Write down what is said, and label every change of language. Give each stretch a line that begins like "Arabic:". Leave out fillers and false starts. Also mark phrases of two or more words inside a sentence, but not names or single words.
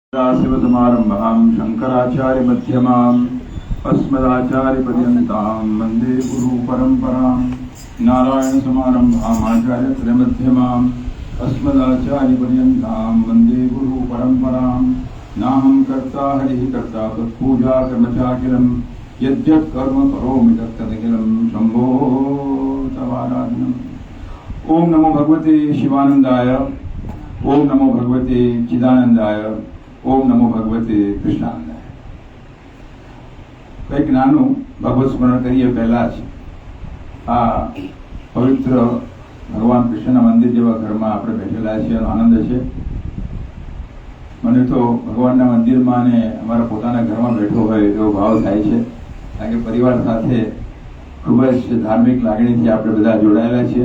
Sanskrit: शिवसमारम्भां शङ्कराचार्यमध्यमाम् अस्मदाचार्यपर्यन्तां वन्दे गुरुपरम्परां नारायणसमारम्भाम् आचार्यत्रयमध्यमाम् अस्मदाचार्यपर्यन्तां वन्दे गुरुपरम्परां नाहं कर्ता हरिः कर्ता तत्पूजा कर्मचाखिलं यद्यत् कर्म करोमि तत्तदखिलं शम्भो तवाराधनम्। ओम नमो भगवते शिवानंदाय, ओम नमो भगवते चिदानंदाय, ओम नमो भगवते કૃષ્ણાનંદાય।
Gujarati: કંઈક નાનું ભગવત સ્મરણ કરીએ પહેલા જ આ પવિત્ર ભગવાન કૃષ્ણના મંદિર જેવા ઘરમાં આપણે બેઠેલા છીએ એનો આનંદ છે। મને તો ભગવાનના મંદિરમાં ને અમારા પોતાના ઘરમાં બેઠો હોય એવો ભાવ થાય છે, કારણ કે પરિવાર સાથે ખૂબ જ ધાર્મિક લાગણીથી આપણે બધા જોડાયેલા છીએ।